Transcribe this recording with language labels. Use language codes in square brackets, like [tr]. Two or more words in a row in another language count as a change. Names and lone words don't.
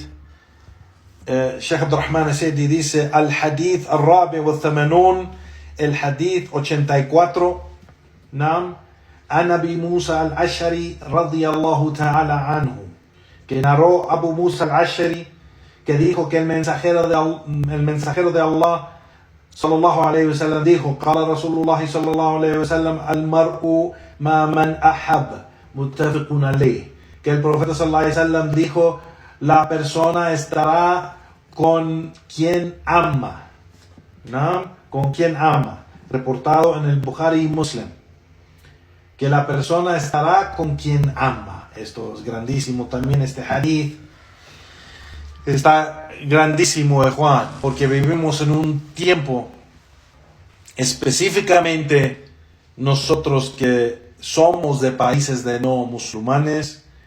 [es] Sheikh Abdurrahman al-Sa'di dice: [ar] الحديث الرابع والثمانون, [es] el hadith 84. [ar] نعم عن أبي موسى الأشعري رضي الله تعالى عنه, [es] que narró Abu Musa al-Ash'ari, que dijo que el mensajero de Allah [ar] صلى الله عليه وسلم dijo: قال رسول الله صلى الله عليه وسلم المرء مع من أحب متفق عليه. [es] Que el profeta [ar] صلى الله عليه وسلم [es] dijo: la persona estará con quien ama. ¿No? Con quien ama. Reportado en el Bukhari y Muslim. Que la persona estará con quien ama. Esto es grandísimo también, este hadith. Está grandísimo, Juan, porque vivimos en un tiempo, específicamente nosotros que somos de países de no musulmanes,